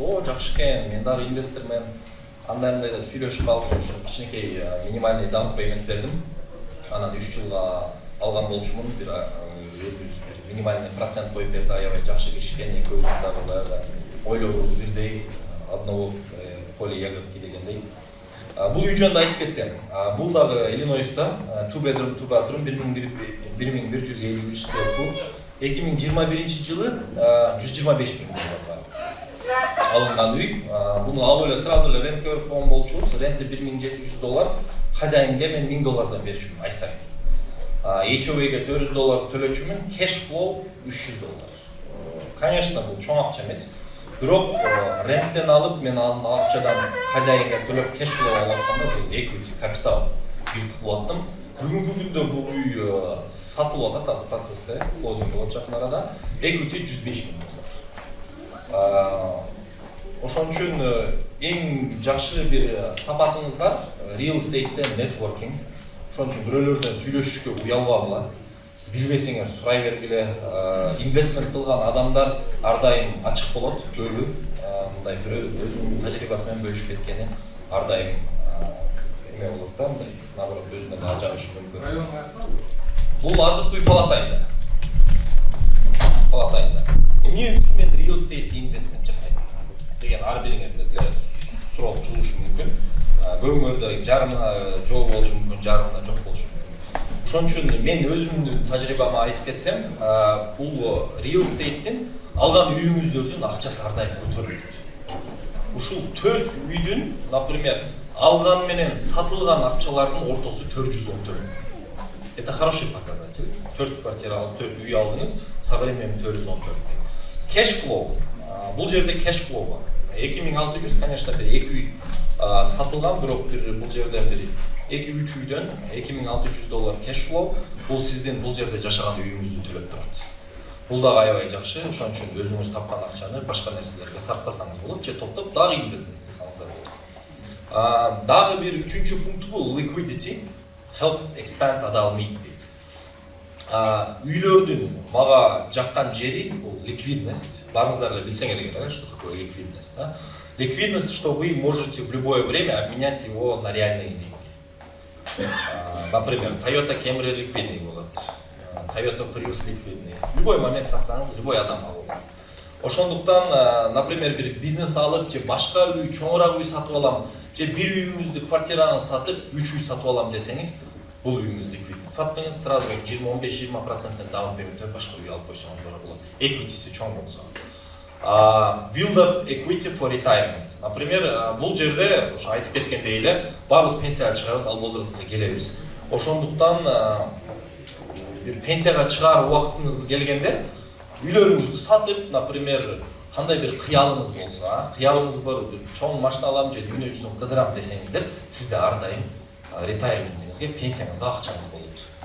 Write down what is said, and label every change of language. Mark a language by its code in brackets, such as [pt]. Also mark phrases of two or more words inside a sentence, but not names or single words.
[ky] О, жакшы экен, мен дагы инвестормен. Андай деп сүйлөшүп калып, ошо кичинекей минимальный [en] down payment [ky] бердим. Анан 3 жылга алган болчумун, бир өзүбүз бир [ru] минимальный процент [ky] коюп берди, аябай жакшы киши экен, экөөбүздүн дагы баягы ойлорубуз бирдей, [ru] одного поля ягодки дегендей. [ky] Бул үй жөнүндө айтып кетсем, бул дагы Иллинойста, [en] 2 bedroom, 2 bathroom, 1153 square foot. [ky] 2021 жылы $125,000 алынган үй. Буну алып эле сразу эле рентке берип койгон болчубуз. Ренти $1,700, хозяинге мен $1,000 берчүмүн ай сайын. HOA-ге $400 төлөчүмүн, [en] cash flow $300. [ky] Конечно, бул чоң акча эмес. Бирок ренттен алып, мен ал акчадан хозяинге төлөп [en] cash flow [ky] алып атканда бул equity капитал бирик кылып аттым. Бүгүнкү күндө бул үй сатылып атат, азыр процессте, closing болот жакын арада. Equity $105,000. Ошон үчүн эң жакшы бир сапатыңыздар [en] real estate'те networking. [ky] Ошон үчүн бирөөлөрдөн сүйлөшүшкө уялбагыла. Билбесеңер сурай бергиле. Инвестмент кылган адамдар ар дайым ачык болот, көбү. Мындай бир өзүнүн тажрыйбасы менен бөлүшүп кеткени ар дайым эме болот да, мындай наоборот өзүнө да ажырышы мүмкүн. Бул азыркы үй Палатайда. Эмне үчүн мен [en] real estate [ky] инвестмент жасайм деген ар бириңерде деле суроо туурушу мүмкүн. көбүңөрдө жарымына жол болушу мүмкүн, жарымына жок болушу мүмкүн. Ошон үчүн мен өзүмдүн тажрыйбама айтып кетсем, бул [en] real estate'тен [ky] алган үйүңүздөрдүн акчасы ар дайым көтөрүлөт. Ушул 4 үйдүн, например, алган менен сатылган акчалардын ортосу 414. [ru] Это хороший показатель. [ky] 4 квартира алып, 4 үй алдыңыз, [ru] со временем 414. [en] Cash flow. [ky] Бул жерде [en] cash flow [ky] бар. 2600, конечно, бир 2 үй сатылган, бирок бул жерден бир 2-3 үйдөн $2600 [en] cash flow. [ky] Бул сиздин бул жерде жашаган үйүңүздү төлөп турат. Бул дагы аябай жакшы. Ошон үчүн өзүңүз тапкан акчаны башка нерселерге сарптасаңыз болот, же топтоп дагы инвестмент кылсаңыздар болот. Дагы бир үчүнчү пункту бул [en] liquidity, help expand [ky] адал дейт. Үйлөрдүн мага жаккан жери бул ликвидность. Барыңыздар эле билсеңер керек, [ru] что такое ликвидность, да? Ликвидность, что вы можете в любое время обменять его на реальные деньги. [ky] Например, Toyota Camry ликвидный болот, Toyota Prius ликвидный. [ru] В любой момент [ky] сатсаңыз, любой адам алып алат. Ошондуктан, например, бир бизнес алып, же башка үй, чоңураак үй сатып алам, же бир үйүңүздү, квартираны сатып, 3 үй сатып алам десеңиз, бул үйүңүз ликвидный. Саттыңыз, сразу 15-20% [en] down paymentтен [ky] башка үй алып койсоңуздар болот. Equity'си чоң болсо. [en] Build up equity for retirement. [ky] Например, бул жерде ошо айтып кеткендей эле, баарыбыз пенсияга чыгабыз, ал возрастка келебиз. Ошондуктан бир пенсияга чыгаар убактыңыз келгенде, үйлөрүңүздү сатып, например, кандай бир кыялыңыз болсо, кыялыңыз бар, чоң машина алам же дүйнө жүзүн кыдырам десеңиздер, сизде ар дайым ретайрментиңизге, пенсияңызга акчаңыз болот.